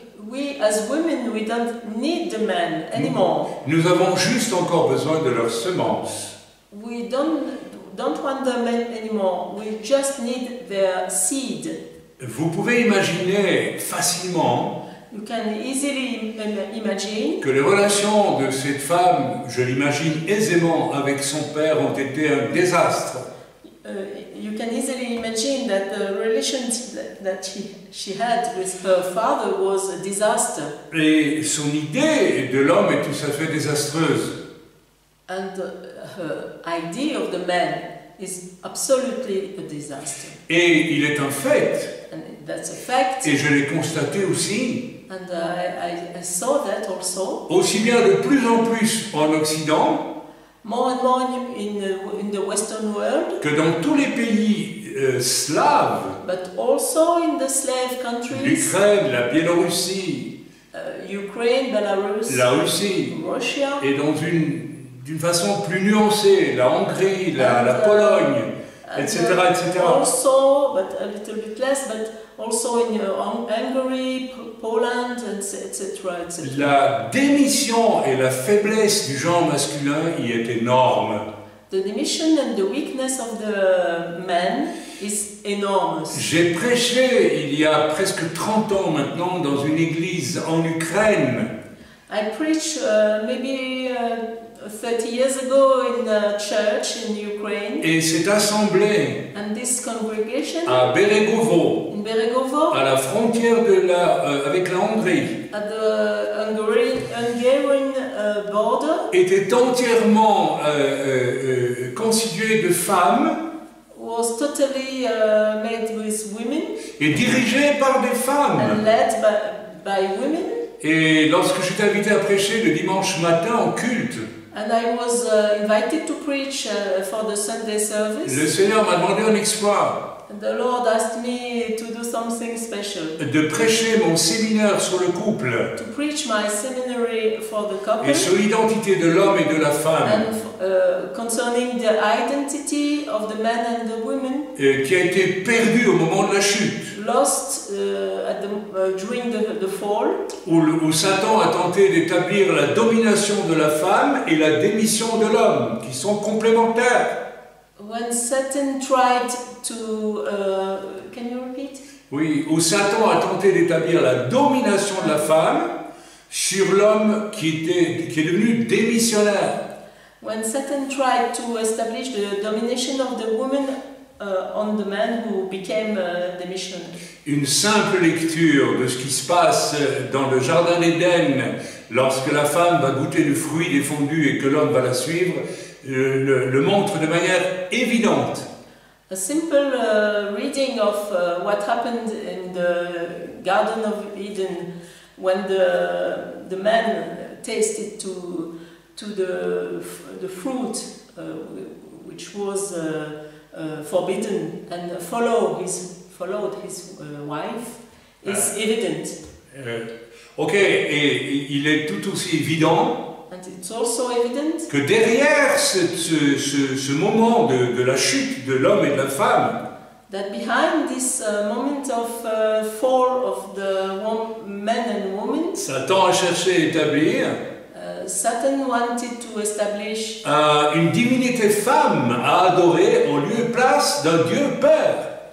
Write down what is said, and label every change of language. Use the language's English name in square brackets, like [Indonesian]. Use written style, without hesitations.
[English] We as women, we don't need the men anymore. [French] Nous avons juste encore besoin de leurs semences. [English] We don't want the men anymore. We just need their seed. [French] Vous pouvez imaginer facilement [English] You can easily imagine [French] que les relations de cette femme, je l'imagine aisément, avec son père ont été un désastre. [English] you can easily imagine that the relations that she had with her father was a disaster. [French] Et son idée de l'homme est tout à fait désastreuse. [English] And her idea of the man is absolutely a disaster. [French] Et il est un fait, [English] And that's a fact. [French] et je l'ai constaté aussi, [English] And I saw that also. [French] aussi bien de plus en plus en Occident [English] More and more in the Western world, [French] que dans tous les pays slaves, [English] but also in the slave countries, [French] l'Ukraine, la Biélorussie, [English] Ukraine, Belarus, [French] la Russie, [English] Russia, [French] et d'une façon plus nuancée, la Hongrie, la Pologne, etc., etc. [English] Also, but a little bit less, but also in Hungary, Poland, etc., etc. [French] La démission et la faiblesse du genre masculin y est énorme. [English] The dimension and the weakness of the man is enormous. [French] J'ai prêché il y a presque 30 ans maintenant dans une église en Ukraine. [English] I preached maybe 30 years ago in a church in Ukraine. [French] Et cette assemblée [English] And this congregation [French] à Beregovo, [English] in Beregovo, [French] à la frontière avec la Hongrie, [English] at the Hungarian border, [French] était entièrement constituée de femmes [English] was totally made with women [French] et dirigée par des [English] and [French] femmes. [English] led by women. [French] Et lorsque j'étais invité à prêcher le dimanche matin en culte, [English] And I was invited to preach for the Sunday service. [French] le Seigneur m'a demandé un exploit, [English] And the Lord asked me to do something special. [French] de prêcher mon séminaire sur le couple [English] To preach my seminary for the couple. [French] et sur l'identité de l'homme et de la femme, [English] And concerning the identity of the man and the woman, [French] qui a été perdue au moment de la chute, [English] lost during the fall, [French] où Satan a tenté d'établir la domination de la femme et la démission de l'homme, qui sont complémentaires. [English] when Satan tried to, can you repeat? [French] Oui, où Satan a tenté d'établir la domination de la femme sur l'homme qui est devenu démissionnaire. [English] When Satan tried to establish the domination of the woman on the man who became the missionary. [French] Une simple lecture de ce qui se passe dans le jardin d'Éden lorsque la femme va goûter le fruit défendu et que l'homme va la suivre le montre de manière évidente. [English] A simple reading of what happened in the Garden of Eden when the man tasted to the fruit which was forbidden and followed his wife is evident. [French] Ok, et il est tout aussi évident [English] And it's also evident [French] que derrière ce moment de la chute de l'homme et de la femme, [English] that behind this moment of fall of the man and woman, [French] Satan a cherché à établir [English] Satan wanted to establish [French] une divinité femme à adorer en lieu et place d'un Dieu Père.